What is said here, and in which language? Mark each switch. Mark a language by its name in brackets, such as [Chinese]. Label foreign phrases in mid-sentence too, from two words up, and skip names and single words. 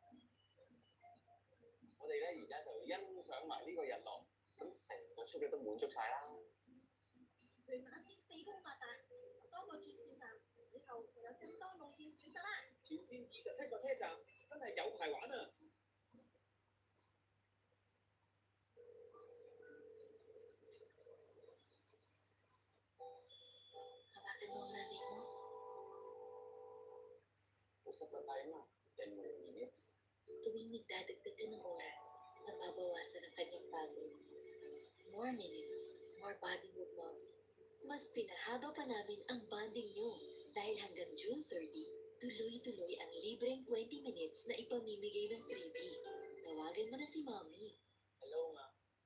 [Cantonese] 我哋咧而家就欣賞埋呢個日落，咁成個 trip 都滿足晒啦。屯馬線四通八達，多個轉線站，以後就有更多路線選擇啦。全線27個車站，真係有排玩啊！ [Filipino] Hawakan mo ang nanay mo. Usap na tayo ma. [English] 10 more minutes. [Filipino] Tuwing nagdadagdag ka ng oras, nababawasan ang kanyang pagod. [English] More minutes, more bonding with mommy. [Filipino] Mas pinahaba pa namin ang bonding niyo dahil hanggang June 30, tuloy-tuloy ang libreng 20 minutes na ipamimigay ng freebie. Tawagan mo na si mommy. Hello ma.